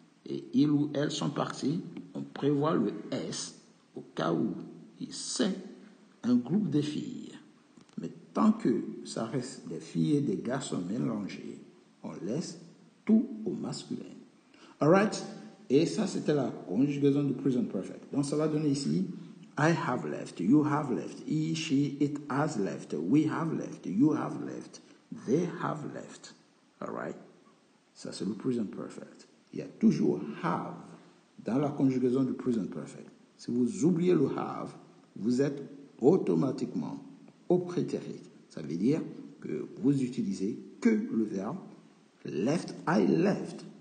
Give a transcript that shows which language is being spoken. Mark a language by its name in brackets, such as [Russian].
[French] Et ils ou elles sont partis. On prévoit le S au cas où c'est un groupe de filles. Mais tant que ça reste des filles et des garçons mélangés, on laisse tout au masculin. [English] Alright? [French] Et ça, c'était la conjugaison du present perfect. Donc, ça va donner ici [English] I have left, you have left, he, she, it has left, we have left, you have left, they have left. Alright? [French] Ça, c'est le present perfect. Il y a toujours have dans la conjugaison du present perfect. Si vous oubliez le have, vous êtes automatiquement au prétérit. Ça veut dire que vous utilisez que le verbe left, I left.